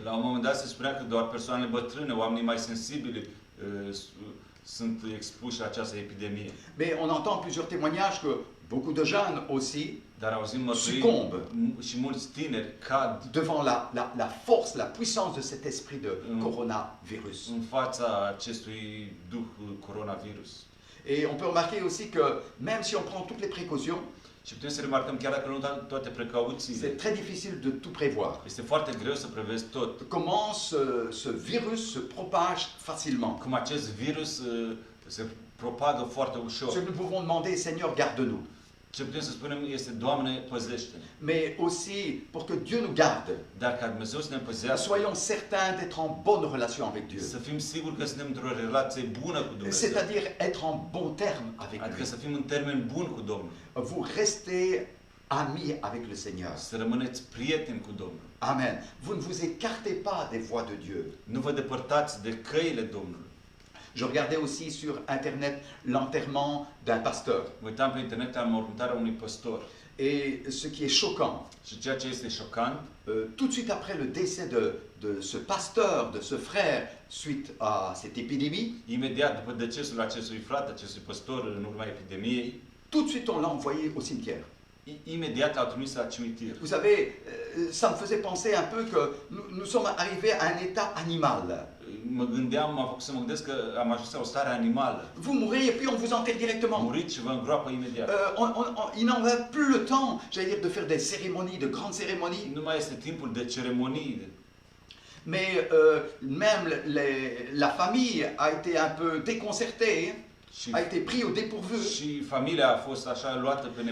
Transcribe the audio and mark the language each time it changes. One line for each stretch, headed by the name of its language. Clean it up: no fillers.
Romanian: La un moment dat se spunea că doar persoanele bătrâne, oamenii mai sensibili, sunt expuși la această epidemie.
French: Mais on entend plusieurs témoignages que Beaucoup de jeunes aussi
Romanian: dar auzim mărturii
French: succombent
Romanian: și mulți tineri cad
French: devant la force, la puissance de cet esprit de coronavirus.
Romanian: în fața acestui duh coronavirus.
French: Et on peut remarquer aussi que même si on prend toutes les précautions,
Romanian: Și putem să remarcăm, chiar dacă nu dăm toate precauțiile,
French: c'est très difficile de tout prévoir.
Romanian: este foarte greu să prevezi tot.
French: Comment ce virus se propage facilement.
Romanian: Cum acest virus se propagă foarte ușor.
French: Ce que nous pouvons demander, Seigneur, garde-nous.
Romanian: Ce putem să spunem este, Doamne, păzește-ne.
French: Mais aussi pour que Dieu nous garde.
Romanian: Dar ca Dumnezeu să ne păzească,
French: Soyons certains d'être en bonne relation avec Dieu.
Romanian: să fim siguri că suntem într-o relație bună cu Dumnezeu.
French: C'est-à-dire être en bon terme avec
Romanian: Adică
French: lui.
Romanian: să fim în termen bun cu Domnul.
French: Vous restez amis avec le Seigneur.
Romanian: Să rămâneți prieteni cu Domnul. Amen.
French: Vous ne vous écartez pas des voies de Dieu.
Romanian: Nu vă depărtați de căile Domnului.
French: Je regardais aussi sur Internet l'enterrement d'un pasteur.
Romanian: Mă uitam pe internet la mormântarea unui păstor.
French: Et ce qui est choquant,
Romanian: Și ceea ce este șocant,
French: tout de suite après le décès de ce pasteur, de ce frère, suite à cette épidémie,
Romanian: imediat după decesul acestui frate, acestui păstor în urma epidemiei,
French: tout de suite on l'a envoyé au cimetière.
Romanian: imediat l-au trimis la cimitir.
French: Vous savez, ça me faisait penser un peu que nous sommes arrivés à un état animal.
Romanian: Mă gândeam, m-a făcut să mă gândesc că am ajuns la o stare animală.
French: Vous mourrez et puis on vous enterre directement.
Romanian: Muriți și vă îngroapă imediat.
French: Il n'en va plus le temps, j'allais dire, de faire des cérémonies, de grandes cérémonies.
Romanian: Nu mai este timpul de ceremonii.
French: Mais même la famille a été un peu déconcertée,
Romanian: Și,
French: a été pris au dépourvu,
Romanian: și familia a fost așa luată pe